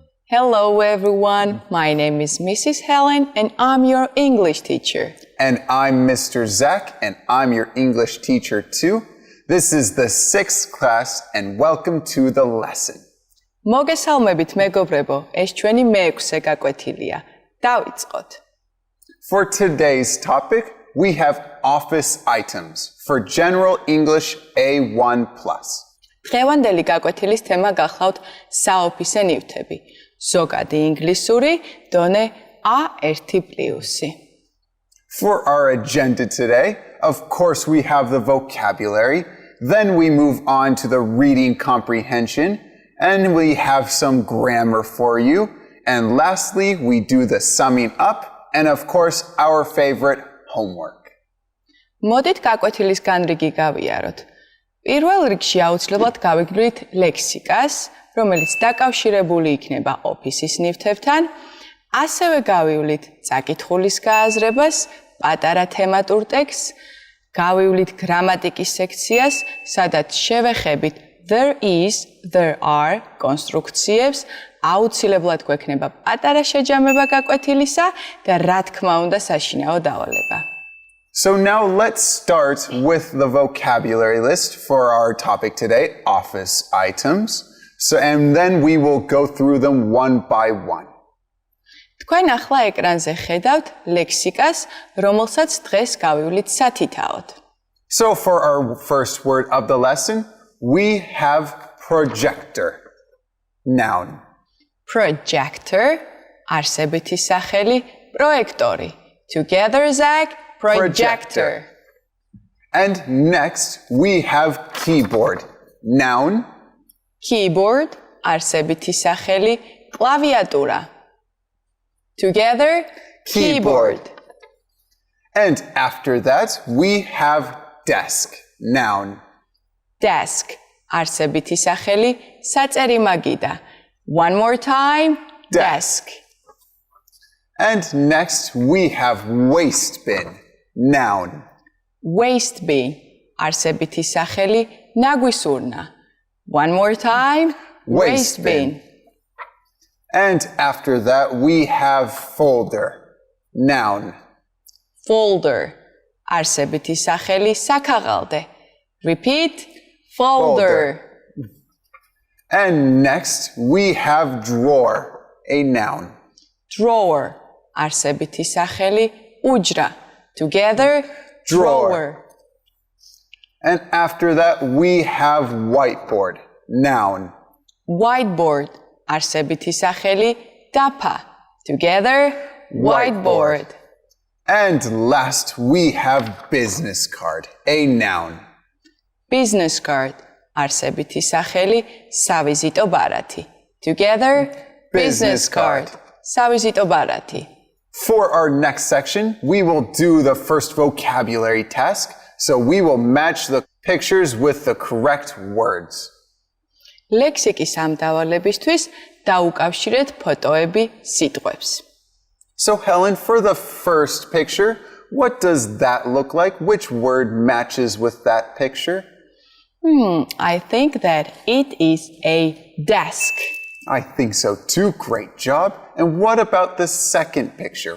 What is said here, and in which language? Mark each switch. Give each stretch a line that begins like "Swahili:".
English: Hello everyone, my name is Mrs. Helen and I'm your English teacher. And I'm Mr. Zach and I'm your English teacher too. This is the 6th class and welcome to the lesson.
Georgian: მოგესალმებით მეგობრებო, ეს ჩვენი მე-6 გაკვეთილია. დავიწყოთ.
English: For today's topic, we have office items for General English A1+.
Georgian: დღევანდელი გაკვეთილის თემა გახლავთ საოფისე ნივთები. ზოგადი ინგლისური დონე A1+.
English: For our agenda today, of course we have the vocabulary, then we move on to the reading comprehension, and we have some grammar for you, and lastly we do the summing up, and of course our favorite homework.
Georgian: მოდით გაკვეთილის განრიგი გავიაროთ. პირველ რიგში აუცილებლად გავიგრძელოთ ლექსიკას, რომელიც დაკავშირებული იქნება ოფისის ნივთებთან, ასევე გავივლით წაკითხulis გააზრებას, პატარა თემატურ ტექსტს, გავივლით გრამატიკის სექციას, სადაც შევეხებით
English: there is, there are
Georgian: კონსტრუქციებს, აუცილებლად გვექნება პატარა შეჯამება გაკვეთილისა და რა თქმა უნდა საშინაო დავალება.
English: So now let's start with the vocabulary list for our topic today, office items. And then we will go through them one by one.
Georgian: თქვენ ახლა ეკრანზე ხედავთ ლექსიკას, რომელსაც დღეს გავივლით სათითაოდ.
English: So for our first word of the lesson, we have projector. Noun.
Georgian: Projector, არსებითი სახელი, პროექტორი.
English: Together, Zach, projector. And next, we have keyboard. Noun.
Georgian: Keyboard, არსებითი სახელი, კლავიატურა.
English: Together, keyboard. And after that, we have desk. Noun.
Georgian: Desk, არსებითი სახელი, საწერი მაგიდა.
English: One more time, desk. And next, we have waste bin. Noun. Waste bin,
Georgian: არსებითი სახელი, ნაგვისურნა.
English: One more time, waste bin. And after that, we have folder. Noun.
Georgian: Folder, არსებითი სახელი, საქაღალდე.
English: Repeat, folder. And next, we have drawer. A noun.
Georgian: Drawer, არსებითი სახელი, უჯრა.
English: Together, drawer. And after that, we have whiteboard. Noun.
Georgian: Whiteboard, არსებითი სახელი, დაფა.
English: Together, whiteboard. And last, we have business card. A noun. Business card,
Georgian: არსებითი სახელი, სავიზიტო ბარათი.
English: Together, business card.
Georgian: სავიზიტო ბარათი.
English: For our next section, we will do the first vocabulary task. So we will match the pictures with the correct words.
Georgian: ლექსიკის ამ დავალებისთვის დაუკავშირეთ ფოტოები სიტყვებს.
English: So Helen, for the first picture, what does that look like? Which word matches with that picture? I think that it is a desk. I think so too. Great job. And what about the second picture?